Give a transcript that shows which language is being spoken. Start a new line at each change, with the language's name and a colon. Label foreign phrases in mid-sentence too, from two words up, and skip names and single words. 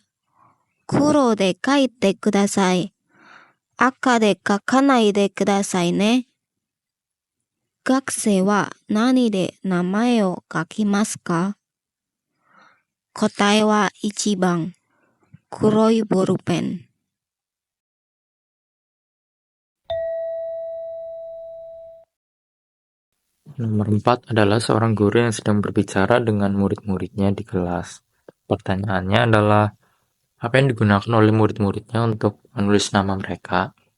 Japanese: 黒で書いてください。赤で書かないでくださいね。学生は何で名前を書きますか？答えは1番、黒いボールペン。
Indonesian: Nomor 4 adalah seorang guru yang sedang berbicara dengan murid-muridnya di kelas. Pertanyaannya adalah, apa yang digunakan oleh murid-muridnya untuk menulis nama mereka?